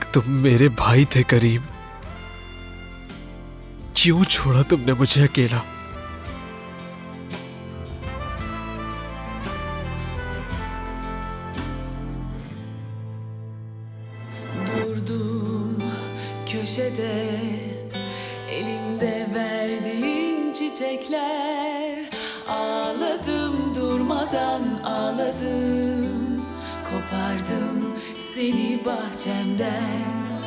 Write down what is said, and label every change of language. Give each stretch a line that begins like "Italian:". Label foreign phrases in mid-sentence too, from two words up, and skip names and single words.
Hindi: तुम मेरे भाई थे करीम, क्यों छोड़ा तुमने मुझे अकेला? दूर
Turkish: Oturdum köşede, elimde verdiğin çiçekler. Ağladım durmadan ağladım, kopardım seni bahçemden.